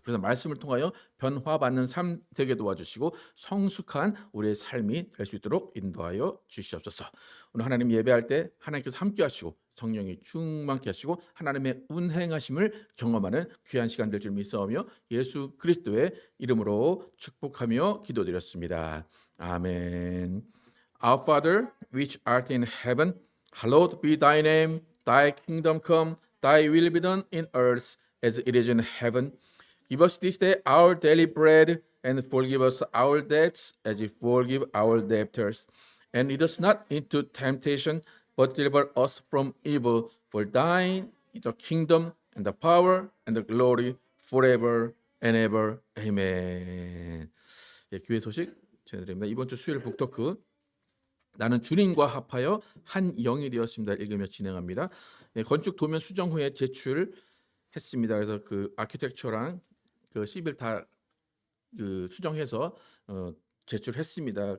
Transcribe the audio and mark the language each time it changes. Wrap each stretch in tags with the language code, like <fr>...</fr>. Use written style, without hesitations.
<ko>그래서 말씀을 통하여 변화받는 삶 되게 도와주시고 성숙한 우리의 삶이 될 수 있도록 인도하여 주시옵소서. 오늘 하나님 예배할 때 하나님께서 함께하시고 성령이 충만케 하시고 하나님의 운행하심을 경험하는 귀한 시간 될 줄 믿사오며 예수 그리스도의 이름으로 축복하며 기도드렸습니다. 아멘.</ko> <en>Our Father, which art in heaven, hallowed be thy name. Thy kingdom come, thy will be done in earth as it is in heaven. Give us this day our daily bread, and forgive us our debts as we forgive our debtors. And lead us not into temptation, but deliver us from evil. For thine is the kingdom and the power and the glory forever and ever. Amen.</en> <ko>예, 교회 소식 전해드립니다. 이번 주 수요일 북토크 나는 주님과 합하여 한 영이 되었습니다. 읽으며 진행합니다. 예, 건축 도면 수정 후에 제출했습니다. 그래서 그 아키텍처랑 그 시빌 다 그 수정해서 제출했습니다.</ko>